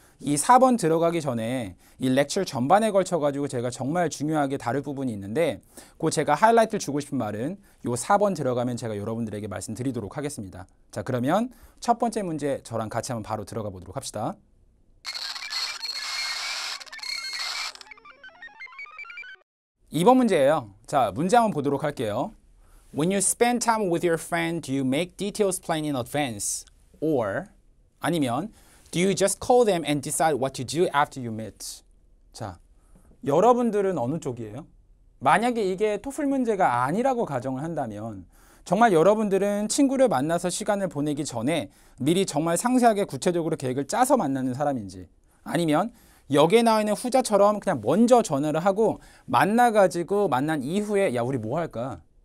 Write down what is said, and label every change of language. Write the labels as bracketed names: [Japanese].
[Korean] 이 4번 들어가기 전에 이 렉처 전반에 걸쳐가지고 제가 정말 중요하게 다룰 부분이 있는데 그 제가 하이라이트를 주고 싶은 말은 요 4번 들어가면 제가 여러분들에게 말씀드리도록 하겠습니다. 자, 그러면 첫 번째 문제 저랑 같이 한번 바로 들어가 보도록 합시다. 2번 문제예요. 자, 문제 한번 보도록 할게요. [English] When you spend time with your friend, do you make details plain in advance? Or [Korean] 아니면 [English] do you just call them and decide what to do after you meet? [Korean] 자, 여러분들은 어느 쪽이에요? 만약에 이게 토플 문제가 아니라고 가정을 한다면 정말 여러분들은 친구를 만나서 시간을 보내기 전에 미리 정말 상세하게 구체적으로 계획을 짜서 만나는 사람인지 아니면 여기에 나와 있는 후자처럼 그냥 먼저 전화를 하고 만나가지고 만난 이후에 야, 우리 뭐 할까?